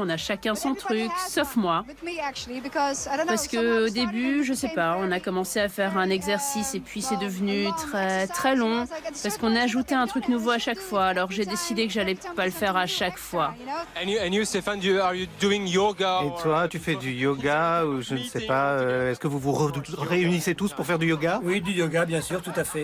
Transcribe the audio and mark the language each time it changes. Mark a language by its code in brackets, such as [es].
[fr] On a chacun son truc, sauf moi. Parce que au début, je sais pas, on a commencé à faire un exercice et puis c'est devenu très très long parce qu'on a ajouté un truc nouveau à chaque fois. Alors j'ai décidé que j'allais pas le faire à chaque fois. [en] And you, Stéphane, are you doing yoga? [fr] Et toi, tu fais du yoga ou je ne sais pas, est-ce que vous vous réunissez tous pour faire du yoga? Oui, du yoga, bien sûr, tout à fait.